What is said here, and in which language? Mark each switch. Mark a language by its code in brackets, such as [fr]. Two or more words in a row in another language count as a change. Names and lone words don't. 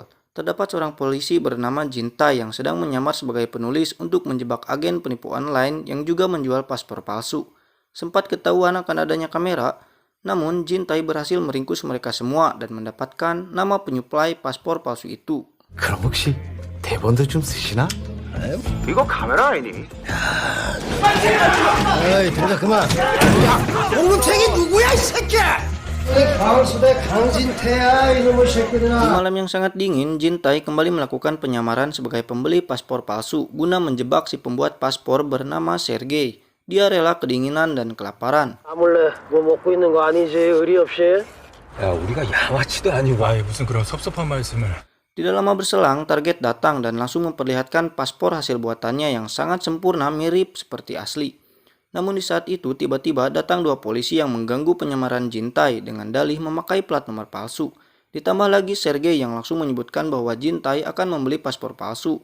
[id] Terdapat seorang polisi bernama Jin Tae yang sedang menyamar sebagai penulis untuk menjebak agen penipu online yang juga menjual paspor palsu. Sempat ketahuan akan adanya kamera, namun Jin Tae berhasil meringkus mereka semua dan mendapatkan nama penyuplai paspor palsu itu. [ko] 그럼 혹시 대본도 좀 쓰시나? 이거 카메라 아니니? 에이, 동작 그만. 공무책이 누구야, 이 새끼야? 가을수대 강진태야, 이놈의 새끼들아. [id] Di malam yang sangat dingin, Jin Tae kembali melakukan penyamaran sebagai pembeli paspor palsu guna menjebak si pembuat paspor bernama Sergei. Dia rela kedinginan dan kelaparan. [ko] 몰래 뭐 먹고 있는 거 아니지? 의리 없이? 야, 우리가 양아치도 아니고 아이 무슨 그런 섭섭한 말씀을. [id] Tidak lama berselang, target datang dan langsung memperlihatkan paspor hasil buatannya yang sangat sempurna mirip seperti asli. Namun di saat itu tiba-tiba datang dua polisi yang mengganggu penyamaran Jin Tae dengan dalih memakai plat nomor palsu. Ditambah lagi Sergei yang langsung menyebutkan bahwa Jin Tae akan membeli paspor palsu.